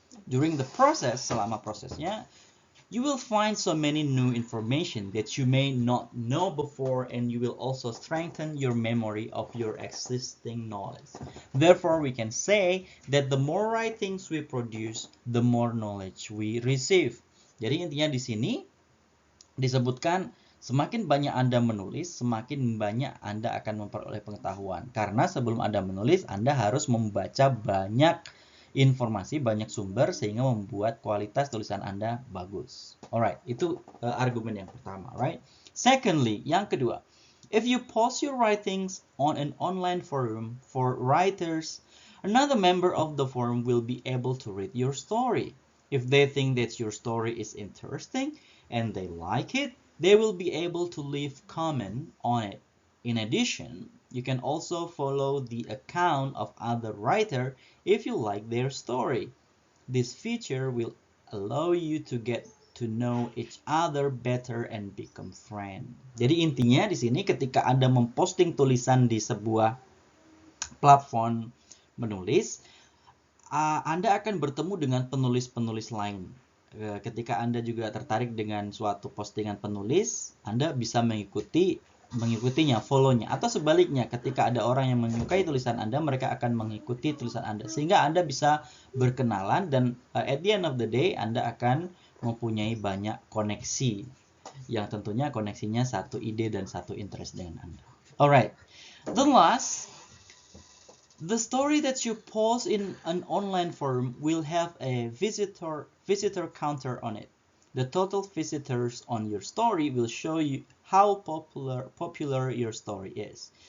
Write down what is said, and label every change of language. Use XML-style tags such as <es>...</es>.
<en>During the process,</en> <id>selama prosesnya,</id> <en>you will find so many new information that you may not know before, and you will also strengthen your memory of your existing knowledge. Therefore, we can say that the more writings we produce, the more knowledge we receive.</en> <id>Jadi intinya di sini disebutkan semakin banyak Anda menulis, semakin banyak Anda akan memperoleh pengetahuan. Karena sebelum Anda menulis, Anda harus membaca banyak informasi, banyak sumber, sehingga membuat kualitas tulisan Anda bagus. Alright, itu argumen yang pertama, right?</id> <en>Secondly,</en> <id>yang kedua,</id> <en>if you post your writings on an online forum for writers, another member of the forum will be able to read your story. If they think that your story is interesting and they like it, they will be able to leave comment on it. In addition, you can also follow the account of other writer if you like their story. This feature will allow you to get to know each other better and become friend.</en> <id>Jadi intinya di sini ketika Anda memposting tulisan di sebuah platform menulis, Anda akan bertemu dengan penulis-penulis lain. Ketika Anda juga tertarik dengan suatu postingan penulis, Anda bisa mengikutinya, follow-nya. Atau sebaliknya, ketika ada orang yang menyukai tulisan Anda, mereka akan mengikuti tulisan Anda. Sehingga Anda bisa berkenalan dan</id> <en>at the end of the day,</en> <id>Anda akan mempunyai banyak koneksi. Yang tentunya koneksinya satu ide dan satu interest dengan Anda.</id> <en>Alright, the last, the story that you post in an online forum will have a visitor counter on it. The total visitors on your story will show you how popular your story is.</en>